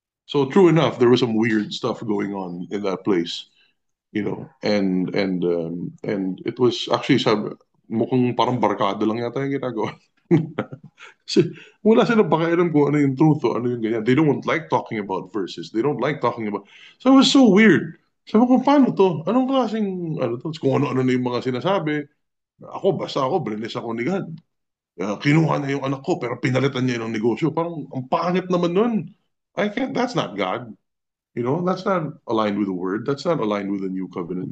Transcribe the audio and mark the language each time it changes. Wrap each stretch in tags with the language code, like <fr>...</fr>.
<en>So, true enough, there was some weird stuff going on in that place.</en> <tl>And it was actually mukhang parang barkada lang yata yung ginagawa. Kasi wala silang pakialam kung ano yung truth o ano yung ganyan. They don't like talking about verses. They don't like talking about... So it was so weird. Sabi ko, paano to? Anong klaseng, ano to? Kung ano-ano na yung mga sinasabi. Basta ako, blinis ako ni God. Kinuha na yung anak ko, pero pinalitan niya ng negosyo. Parang, ang pangit naman nun.</tl> <en>That's not God. That's not aligned with the word. That's not aligned with the new covenant.</en>